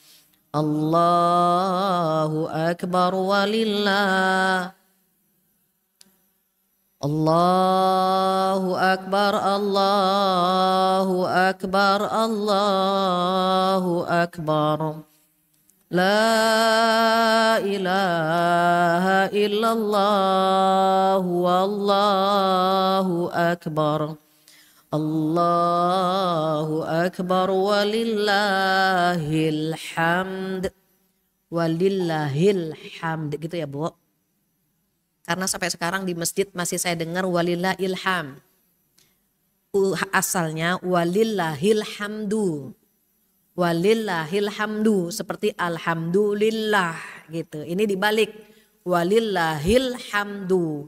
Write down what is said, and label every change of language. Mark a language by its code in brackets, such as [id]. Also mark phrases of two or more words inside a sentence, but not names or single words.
[ar] الله أكبر ولله. الله أكبر، الله أكبر، الله أكبر. لا إله إلا الله، والله أكبر. الله أكبر ولله الحمد. ولله الحمد, [id] gitu ya Bu. Karena sampai sekarang di masjid masih saya dengar [ar] ولله الحمد. Asalnya ولله الحمد. ولله الحمد, [id] seperti alhamdulillah gitu. Ini dibalik, [ar] ولله الحمد.